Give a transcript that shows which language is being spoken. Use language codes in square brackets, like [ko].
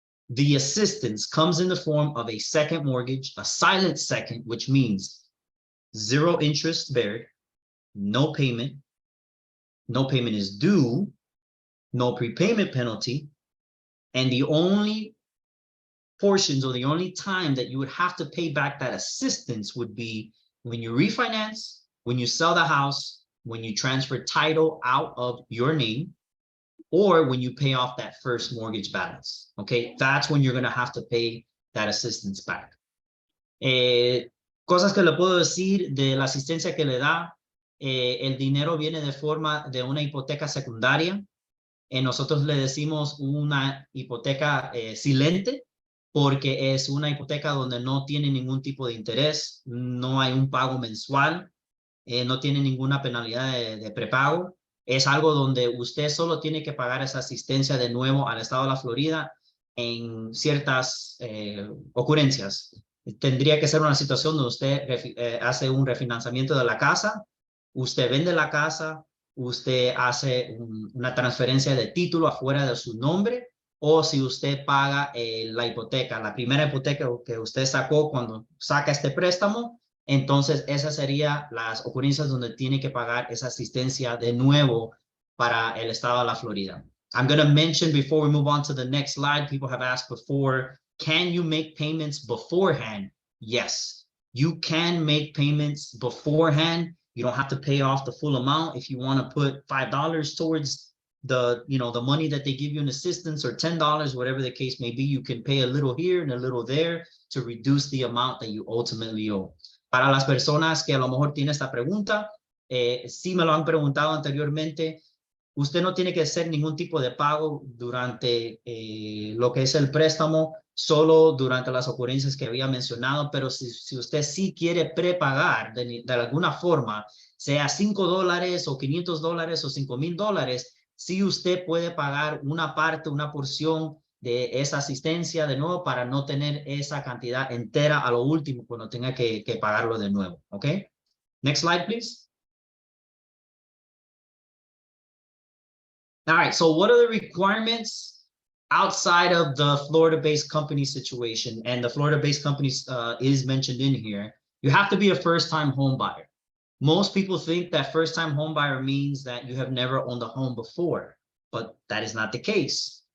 [en] The assistance comes in the form of a second mortgage, a silent second, which means 0 interest beared, no payment is due, no prepayment penalty, and the only portions or the only time that you would have to pay back that assistance would be when you refinance, when you sell the house, when you transfer title out of your name, or when you pay off that first mortgage balance. Okay, that's when you're going to have to pay that assistance back. [es] Cosas que le puedo decir de la asistencia que le da. El dinero viene de forma de una hipoteca secundaria. Nosotros le decimos una hipoteca silente porque es una hipoteca donde no tiene ningún tipo de interés, no hay un pago mensual, no tiene ninguna penalidad de prepago. Es algo donde usted solo tiene que pagar esa asistencia de nuevo al estado de la Florida en ciertas ocurrencias. Tendría que ser una situación donde usted hace un refinanciamiento de la casa, usted vende la casa, usted hace una transferencia de título afuera de su nombre, o si usted paga la hipoteca, la primera hipoteca que usted sacó cuando saca este préstamo, entonces esas serían las ocurrencias donde tiene que pagar esa asistencia de nuevo para el estado de la Florida. [en] I'm going to mention before we move on to the next slide, people have asked before, can you make payments beforehand? Yes, you can make payments beforehand. You don't have to pay off the full amount. If you want to put $5 towards the money that they give you in assistance, or $10, whatever the case may be, you can pay a little here and a little there to reduce the amount that you ultimately owe. [es] Para las personas que a lo mejor tienen esta pregunta, sí me lo han preguntado anteriormente, usted no tiene que hacer ningún tipo de pago durante lo que es el préstamo, solo durante las ocurrencias que había mencionado, pero si usted sí quiere prepagar de alguna forma, sea $5 o $500 o $5,000, sí usted puede pagar una parte, una porción de esa asistencia de nuevo para no tener esa cantidad entera a lo último cuando tenga que pagarlo de nuevo, ¿ok? [en] Next slide, please. All right, so what are the requirements outside of the Florida-based company situation? And the Florida-based company is mentioned in here. You have to be a first-time home buyer. Most people think that first-time home buyer means that you have never owned a home before, but that is not the case.